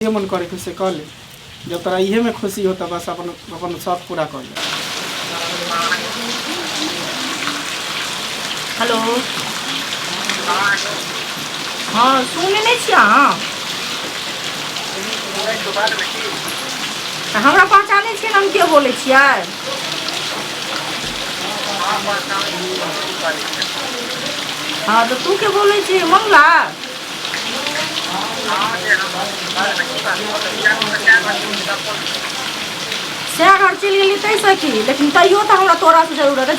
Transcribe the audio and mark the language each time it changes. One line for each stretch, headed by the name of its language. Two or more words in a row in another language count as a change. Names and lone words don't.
Maithili: ये मन करे कि से कह ले, जब तोरा इहे में खुशी होता बस अपन अपन शौक पूरा कर ले। हेलो हाँ सुने नहीं छियै अहाँ हमरा पहचाने छियै हम के बोले छियै। हाँ तो तू के बोले छियै मंगला। सएह घर चलि गेली तैसे की, लेकिन तैयो तो हमरा तोरा से जरूरत है।